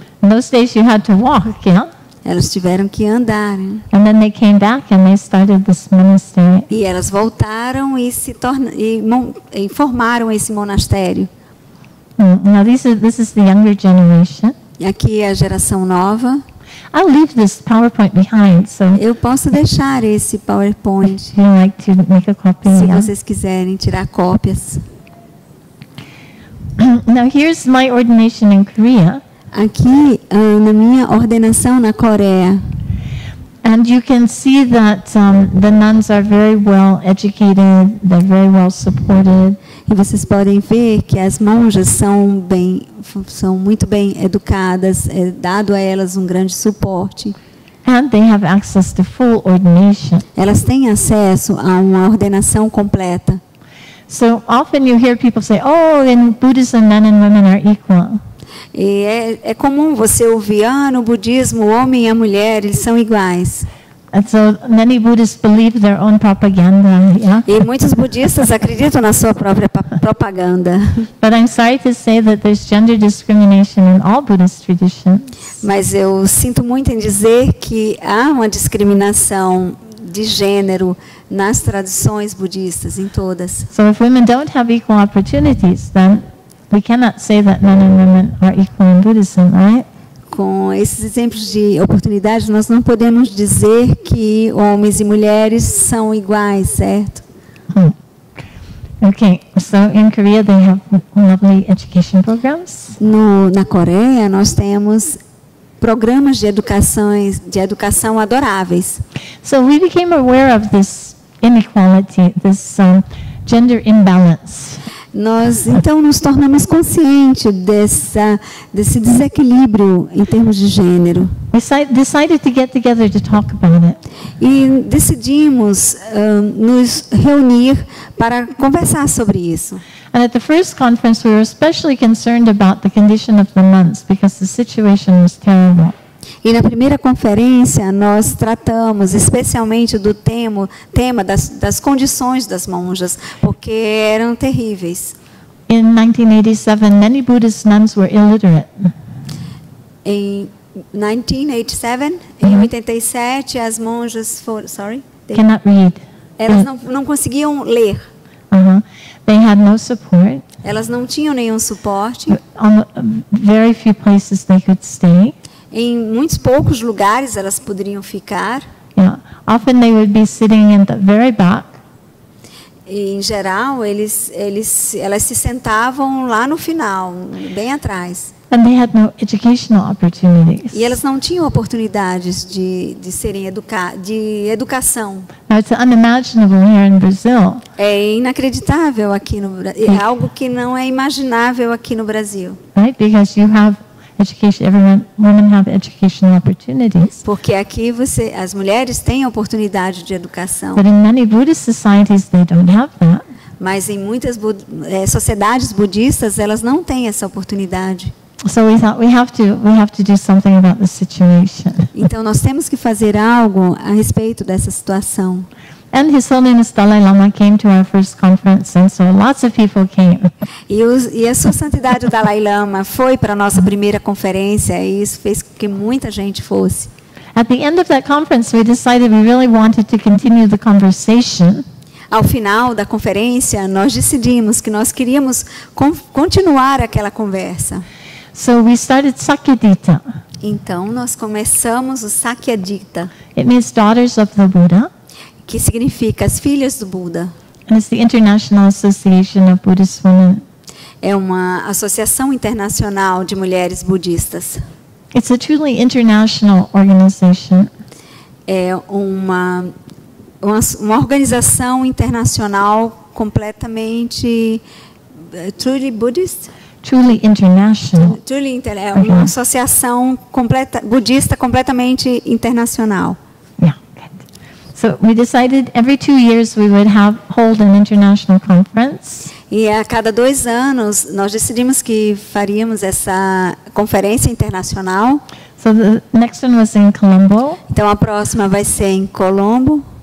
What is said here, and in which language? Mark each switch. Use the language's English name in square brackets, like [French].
[English] In those days you had to walk, yeah? [Portuguese] Elas tiveram que andar, né? [English] And then they came back and they started this monastery. [Portuguese] E elas voltaram e e formaram esse monastério. [English] Now this is the younger generation. [Portuguese] E aqui é a geração nova. [English] I'll leave this PowerPoint behind, so [Portuguese] Eu posso deixar esse PowerPoint, [English] if you'd like to make a copy. [Portuguese] se [English] Yeah. [Portuguese] vocês quiserem tirar cópias. [English] Now here's my ordination in Korea. [Portuguese] Aqui, na minha ordenação na Coreia, [English] And you can see that the nuns are very well educated, they're very well supported. [Portuguese] e vocês podem ver que as monjas são muito bem educadas, é dado a elas um grande suporte. [English] And they have access to full ordination. [Portuguese] Elas têm acesso a uma ordenação completa. [English] So often you hear people say, oh, in Buddhism, men and women are equal. [Portuguese] E é comum você ouvir, no budismo, o homem e a mulher, eles são iguais. [English] And so many Buddhists believe their own propaganda, yeah? [Portuguese] E muitos budistas acreditam na sua própria propaganda. [English] But I'm sorry to say that there's gender discrimination in all Buddhist traditions. [Portuguese] Mas eu sinto muito em dizer que há uma discriminação de gênero nas tradições budistas, em todas. [English] So if women don't have equal opportunities, then we cannot say that men and women are equal in Buddhism, right? [Portuguese] Com esses exemplos de oportunidade, nós não podemos dizer que homens e mulheres são iguais, certo? [English] Okay, so in Korea they have lovely education programs. [Portuguese] Na Coreia, nós temos programas de educação adoráveis. [English] So we became aware of this inequality, this gender imbalance. [Portuguese] Nós, então, nos tornamos conscientes desse desequilíbrio em termos de gênero. [English] We decided to get together to talk about it. [Portuguese] E decidimos nos reunir para conversar sobre isso. [English] And at the first conference, we were especially concerned about the condition of the nuns because the situation was terrible. [Portuguese] E na primeira conferência, nós tratamos especialmente do tema das condições das monjas, porque eram terríveis. [English] In 1987, many Buddhist nuns were illiterate. [Portuguese] Em 1987, em 87, as monjas foram, [English] Cannot read. [Portuguese] elas não conseguiam ler. [English] They had no support. [Portuguese] Elas não tinham nenhum suporte. [English] On very few places they could stay. [Portuguese] Em muitos poucos lugares elas poderiam ficar. [English] Yeah. Often they would be sitting in the very back. [Portuguese] E, em geral, elas se sentavam lá no final, bem atrás. [English] And they had no educational opportunities. [Portuguese] E elas não tinham oportunidades de serem de educação. [English] Now it's unimaginable here in Brazil. [Portuguese] É inacreditável aqui no Brasil. É algo que não é imaginável aqui no Brasil. [English] Right? Because you have education, women have educational opportunities. [Portuguese] Porque aqui as mulheres têm oportunidade de educação. [English] But in many Buddhist societies they don't have that. [Portuguese] Mas em muitas sociedades budistas elas não têm essa oportunidade. [English] So we thought we have to do something about the situation. [Portuguese] Então nós temos que fazer algo a respeito dessa situação. [English] And His Holiness Dalai Lama came to our first conference, and so lots of people came. [Portuguese] E a Sua Santidade o Dalai Lama foi para a nossa primeira conferência e isso fez com que muita gente fosse. [English] At the end of that conference, we decided we really wanted to continue the conversation. [Portuguese] Ao final da conferência, nós decidimos que nós queríamos continuar aquela conversa. [English] So we started Sakyadhita. [Portuguese] Então nós começamos o Sakyadhita, [English] It means daughters of the Buddha, [Portuguese] que significa as filhas do Buda. [English] and it's the International Association of Buddhist Women. [Portuguese] É uma associação internacional de mulheres budistas. [English] It's a truly international organization. [Portuguese] É uma organização internacional completamente truly Buddhist. [English] Truly international. [Portuguese] É uma associação budista completamente internacional. [English] Yeah. Good. So we decided every 2 years we would hold an international conference. [Portuguese] E a cada 2 anos nós decidimos que faríamos essa conferência internacional. [English] So the next one was in Colombo. [Portuguese] Então a próxima vai ser em Colombo.